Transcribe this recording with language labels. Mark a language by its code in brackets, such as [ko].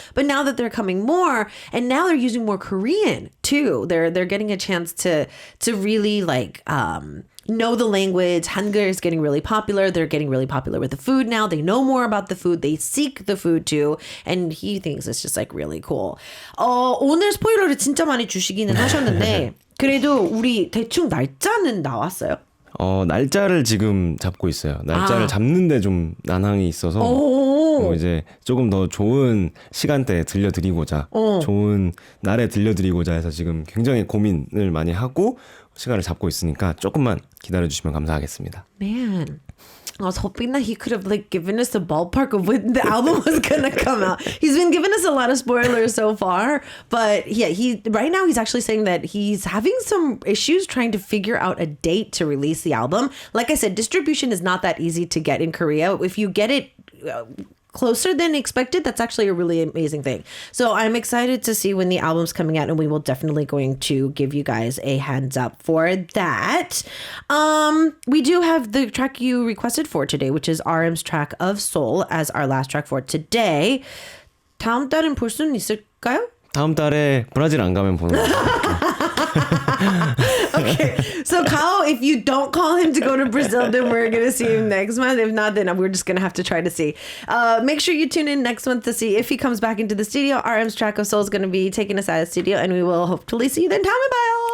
[en] But now that they're coming more, and now they're using more Korean too. They're getting a chance to really like know the language. Hangul is getting really popular. They're getting really popular with the food now. They know more about the food. They seek the food too. And he thinks it's just like really cool. [ko] 오늘 스포일러를 진짜 많이 주시기는 하셨는데 그래도 우리 대충 날짜는 나왔어요? 날짜를 지금 잡고 있어요. 날짜를 잡는데 좀 난항이 있어서 이제 조금 더 좋은 시간대에 들려드리고자 좋은 날에 들려드리고자 해서 지금 굉장히 고민을 많이 하고 시간을 잡고 있으니까 조금만 기다려주시면 감사하겠습니다. [en] Man. I was hoping that he could have like given us a ballpark of when the album was gonna come out. He's been giving us a lot of spoilers so far, but yeah, right now he's actually saying that he's having some issues trying to figure out a date to release the album. Like I said, distribution is not that easy to get in Korea. If you get it closer than expected, that's actually a really amazing thing. So I'm excited to see when the album's coming out, and we will definitely going to give you guys a hands up for that. We do have the track you requested for today, which is RM's track of Soul as our last track for today. [ko] 다음 달은 볼 수는 있을까요? 다음 달에 브라질 안 가면 보는 거예요. [en] Okay, so Kao, if you don't call him to go to Brazil, then we're going to see him next month. If not, then we're just going to have to try to see. Make sure you tune in next month to see if he comes back into the studio. RM's track of Soul is going to be taking us out of the studio, and we will hopefully see you then. [ko] 다음에 봐요.